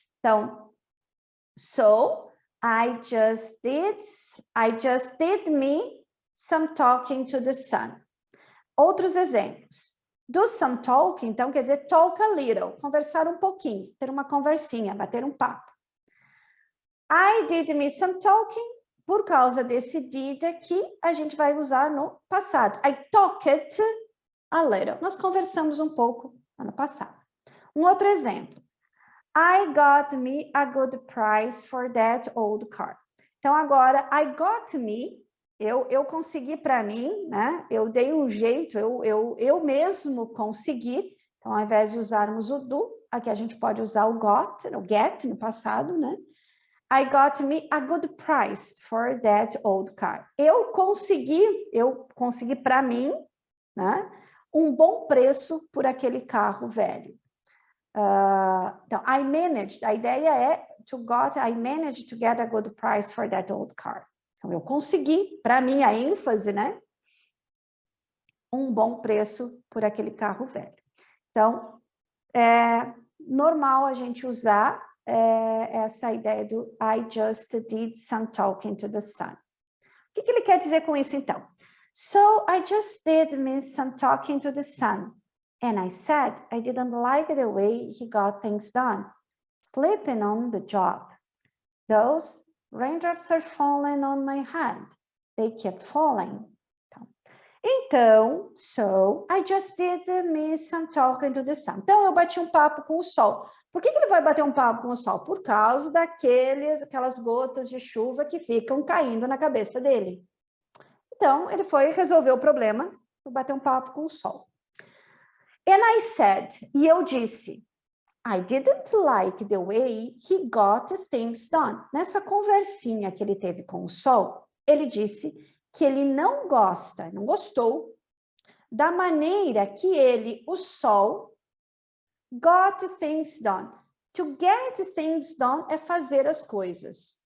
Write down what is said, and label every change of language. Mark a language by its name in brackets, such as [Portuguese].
[English] Então, so I just did me some talking to the sun. [Portuguese] Outros exemplos. [English] Do some talking, [Portuguese] então, quer dizer [English] talk a little, [Portuguese] conversar um pouquinho, ter uma conversinha, bater um papo. [English] I did me some talking, [Portuguese] por causa desse did aqui, a gente vai usar no passado. [English] I talked a little. [Portuguese] Nós conversamos um pouco ano passado. Um outro exemplo. [English] I got me a good price for that old car. [Portuguese] Então, agora, [English] I got me, [Portuguese] eu consegui para mim, né? Eu dei um jeito, eu mesmo consegui. Então, ao invés de usarmos o do, aqui a gente pode usar o got, o get no passado, né? [English] I got me a good price for that old car. [Portuguese] Eu consegui para mim, né? Um bom preço por aquele carro velho. [English] Então, I managed, [Portuguese] a ideia é [English] I managed to get a good price for that old car. [Portuguese] Então, eu consegui, para mim, a ênfase, né? Um bom preço por aquele carro velho. Então, é normal a gente usar essa ideia do [English] I just did some talking to the sun. [Portuguese] O que ele quer dizer com isso, então? [English] So, I just did me some talking to the sun. And I said I didn't like the way he got things done. Sleeping on the job. Those raindrops are falling on my head. They keep falling. Então, so I just did me some talking to the sun. [Portuguese] Então, eu bati um papo com o sol. Por que ele vai bater um papo com o sol? Por causa aquelas gotas de chuva que ficam caindo na cabeça dele. Então, ele foi resolver o problema, bater um papo com o sol. [English] And I said, [Portuguese] e eu disse, [English] I didn't like the way he got things done. [Portuguese] Nessa conversinha que ele teve com o sol, ele disse que ele não gostou da maneira que ele, o sol, [English] got things done. To get things done [Portuguese] é fazer as coisas.